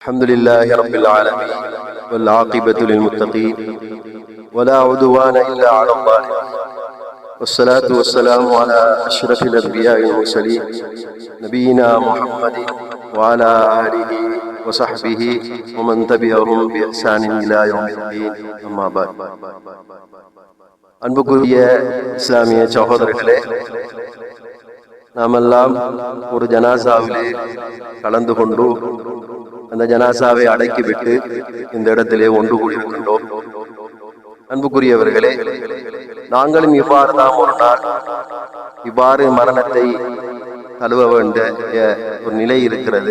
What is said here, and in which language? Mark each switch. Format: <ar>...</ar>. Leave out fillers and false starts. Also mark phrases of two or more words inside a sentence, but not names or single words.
<ar>الحمد لله رب العالمين والعاقبة للمتقين ولا عدوان إلا على الظالمين والصلاة والسلام على أشرف الأنبياء والمرسلين نبينا محمد وعلى آله وصحبه ومن تبعهم بإحسان إلى يوم الدين أما بعد.</ar> <ta>அன்புக்குரிய இஸ்லாமிய சகோதரர்களே, நாமெல்லாம் ஒரு ஜனாசாவிலே கலந்து கொண்டு அந்த ஜனாசாவை அடக்கிவிட்டு இந்த இடத்திலே ஒன்று கூடியிருக்கின்றோம். அன்புக்குரியவர்களே, நாங்களும் இவ்வாறு தான் ஒரு நாள் இவ்வாறு மரணத்தை தழுவ வேண்டிய ஒரு நிலை இருக்கிறது.</ta>